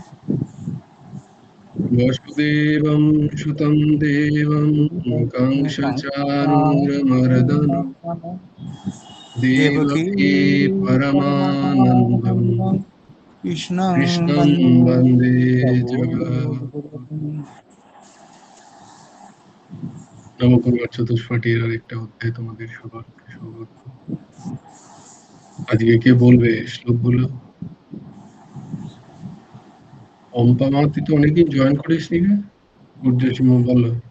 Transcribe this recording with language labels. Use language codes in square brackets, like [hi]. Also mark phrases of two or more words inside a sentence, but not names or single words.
[sa] वसुदेवं सुतं देवं कंसचानूरमर्दनं देवकी देवकी परमानन्दं परमानन्दं कृष्णं कृष्णं वन्दे वन्दे जगत्। जगद्गुरुं। [bn] নবকুমার চতুষ্পাঠীর আর একটা অধ্যায় তোমাদের সবাইকে স্বাগত। আজকে কে বলবে শ্লোকগুলো? অম্পা মা, তুই তো অনেকদিন জয়েন করিস নি রে। ঊর্ধ্বসীমা বলো।